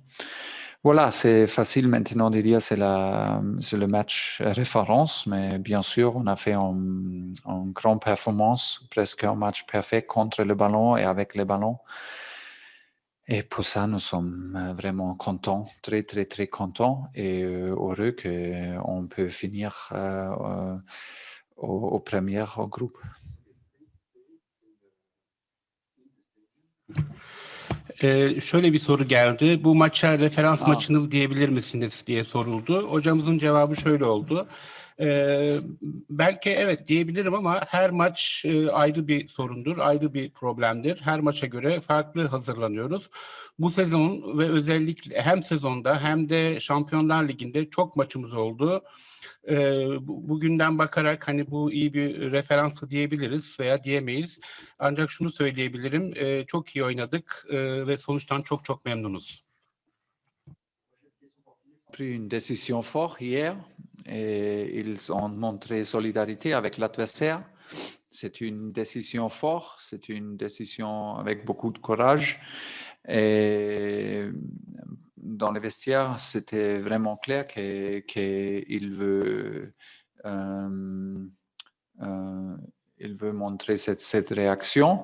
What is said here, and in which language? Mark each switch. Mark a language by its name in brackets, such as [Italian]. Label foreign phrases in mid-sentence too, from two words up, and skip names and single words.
[French] Voilà, c'est facile maintenant de dire c'est le match référence, mais bien sûr, on a fait une grande performance, presque un match parfait contre le ballon et avec le ballon. Et pour ça, nous sommes vraiment contents, très, très, très contents et heureux qu'on peut finir au premier groupe. [Turkish] Şöyle bir soru geldi. Bu maça referans maçınız diyebilir misiniz diye soruldu. Hocamızın cevabı şöyle oldu. Belki evet diyebilirim ama her maç ayrı bir sorundur, ayrı bir problemdir. Her maça göre farklı hazırlanıyoruz. Bu sezon ve özellikle hem sezonda hem de Şampiyonlar Ligi'nde çok maçımız oldu. Bugünden bakarak hani bu iyi bir referansı diyebiliriz veya diyemeyiz. Ancak şunu söyleyebilirim, çok iyi oynadık ve sonuçtan çok çok memnunuz. [French] Pris une décision forte hier et ils ont montré solidarité avec l'adversaire. C'est une décision forte, c'est une décision avec beaucoup de courage. Et dans les vestiaires, c'était vraiment clair qu'il veut, il veut montrer cette réaction.